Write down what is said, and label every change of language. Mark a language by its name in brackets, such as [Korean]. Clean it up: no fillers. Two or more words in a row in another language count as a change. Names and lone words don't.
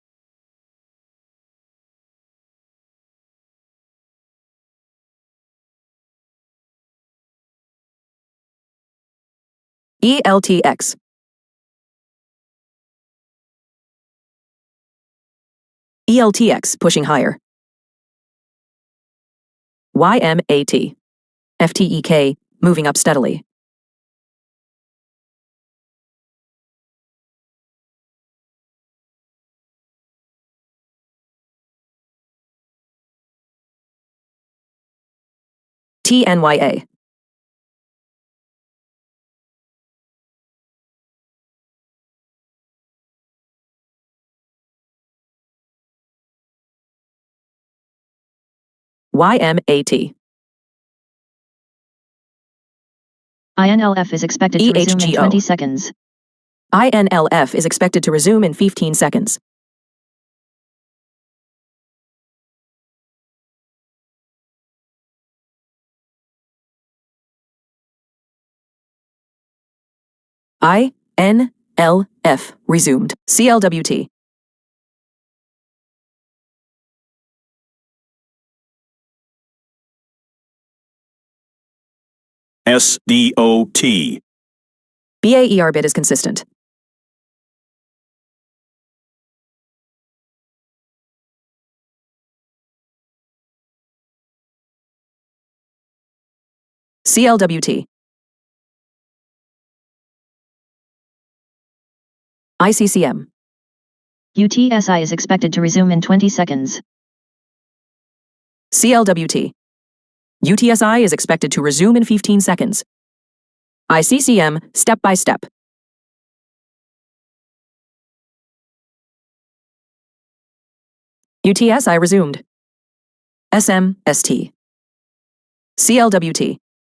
[English] ELTX. ELTX pushing higher. YMAT. FTEK moving up steadily. TNYA. YMAT. INLF is expected to resume in EHGO. 20 seconds. INLF is expected to resume in 15 seconds. INLF resumed. CLWT. SDOT. BAER bid is consistent. CLWT. ICCM. UTSI is expected to resume in 20 seconds. CLWT. UTSI is expected to resume in 15 seconds. ICCM step by step. UTSI resumed. SMST. CLWT.